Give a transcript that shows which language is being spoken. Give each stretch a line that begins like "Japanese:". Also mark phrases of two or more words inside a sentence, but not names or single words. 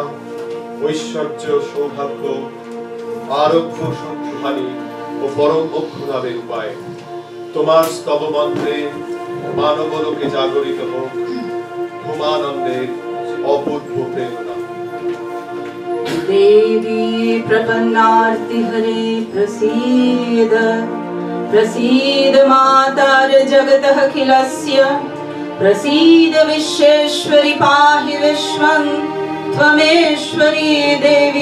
Bangla: ঐশ্বর্য সৌভাগ্য আরোগ্য সংহানি ও পরম মোক্ষ লাভের উপায় তোমার স্তব মন্ত্রে মানবলোকে জাগরিত হোক ঘুমানন্দের অপূর্ব প্রেরণা
Sanskrit: देवी प्रपन्नार्ति हरे प्रसीद प्रसीद मातार जगतः अखिलस्य प्रसीद विश्वेश्वरि पाहि विश्वं त्वमेश्वरी देवी